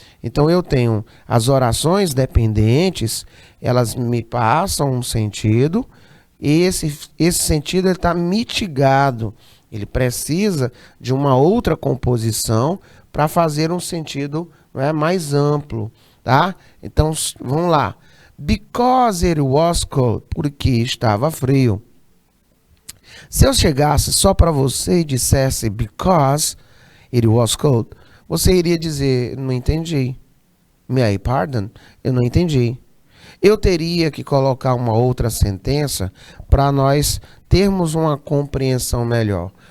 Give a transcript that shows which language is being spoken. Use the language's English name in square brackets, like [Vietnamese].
[Portuguese] Então, eu tenho as orações dependentes, elas me passam um sentido, e esse sentido está mitigado. Ele precisa de uma outra composição para fazer um sentido, né, mais amplo, tá? Então, vamos lá. [English] Because it was cold, [Portuguese] porque estava frio. Se eu chegasse só para você e dissesse [English] because it was cold, [Portuguese] você iria dizer, não entendi. [English] May I pardon? [Portuguese] Eu não entendi. Eu teria que colocar uma outra sentença para nós termos uma compreensão melhor.